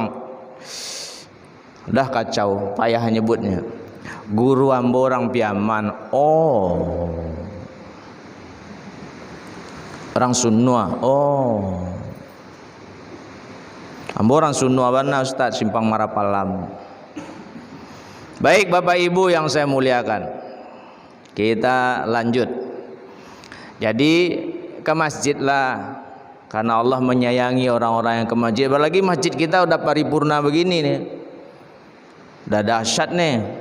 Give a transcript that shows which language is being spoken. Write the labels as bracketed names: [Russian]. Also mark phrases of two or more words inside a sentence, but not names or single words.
[Indonesian] Udah kacau, payah nyebutnya. [Minangkabau] Guru ambo orang Piaman. Oh. Orang Sunua. Oh. Ambo orang Sunua bana Ustaz Simpang Marapalam. [Indonesian] Baik Bapak Ibu yang saya muliakan, kita lanjut. Jadi ke masjid lah, karena Allah menyayangi orang-orang yang ke masjid. Apalagi masjid kita udah paripurna begini nih, udah dahsyat nih.